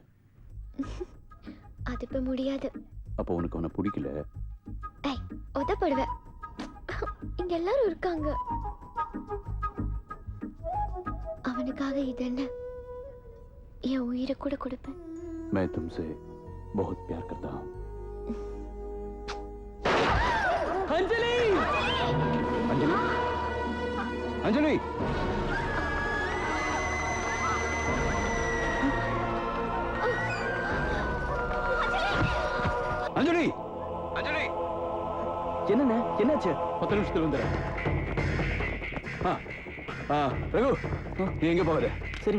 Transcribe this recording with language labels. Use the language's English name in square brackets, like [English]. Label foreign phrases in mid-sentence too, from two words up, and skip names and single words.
[Tamil] அது இப்ப முடியாது. அப்போ உனக்கு அவனை பிடிக்கல? ஏய், உதப்படுவ. இங்க எல்லாரும் இருக்காங்க. அவனுக்காக இது என்ன, என் உயிரை கூட கொடுப்பேன். [Hindi] मैं तुमसे बहुत प्यार करता हूँ। अंजलि! अंजलि! अंजलि! अंजलि! अंजलि! [Tamil] என்னண்ணே, என்னாச்சு? 10 நிமிஷத்துல வந்துடுறேன். ரகு, நீ எங்க போகாத. சரி,